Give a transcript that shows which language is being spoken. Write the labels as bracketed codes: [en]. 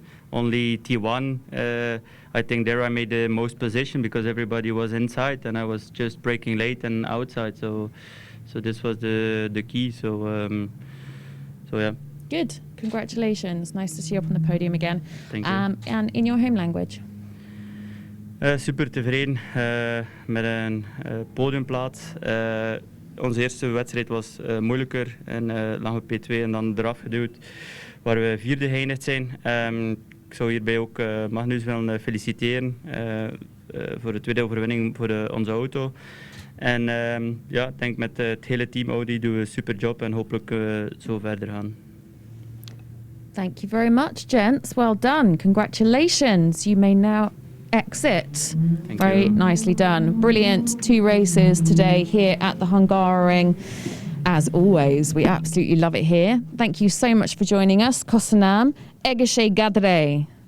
[en] Only T1, I think there I made the most position because everybody was inside and I was just braking late and outside. So this was the key. So yeah. Good. Congratulations. Nice to see you up on the podium again. Thank you. And in your home language? [nl] Super tevreden met een podiumplaats. Onze eerste wedstrijd was moeilijker en lag op P2 en dan eraf geduwd, waar we vierde geëindigd zijn. Ik zou hierbij ook Magnus willen feliciteren voor de tweede overwinning voor onze auto. En ja, ik denk met het hele team Audi doen we een super job en hopelijk zo verder gaan. [en] Thank you very much, gents. Well done. Congratulations. You may now exit. Thank Very you. nicely done. Brilliant. 2 races today here at the Hungaroring. As always, we absolutely love it here. Thank you so much for joining us. [hu] Köszönöm. Egészségedre.